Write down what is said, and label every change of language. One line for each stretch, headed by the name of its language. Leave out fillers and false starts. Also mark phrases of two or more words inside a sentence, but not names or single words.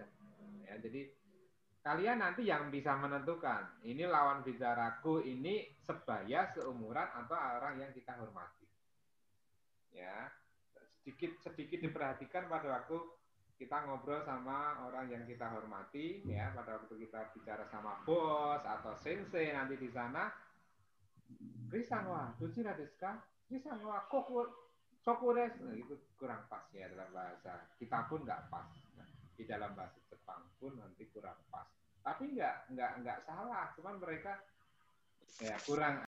Indonesian: Ya, jadi kalian nanti yang bisa menentukan ini lawan bicaraku ini sebaya, seumuran, atau orang yang kita hormati. Ya, sedikit diperhatikan pada waktu kita ngobrol sama orang yang kita hormati, ya, pada waktu kita bicara sama bos atau sensei nanti di sana,
Japanese: Krisang wa dochira desu ka? Krisang wa koko desu.
Indonesian: Nah, itu kurang pas ya dalam bahasa kita pun nggak pas. Nah, di dalam bahasa Jepang pun nanti kurang pas. Tapi nggak salah, cuman mereka ya kurang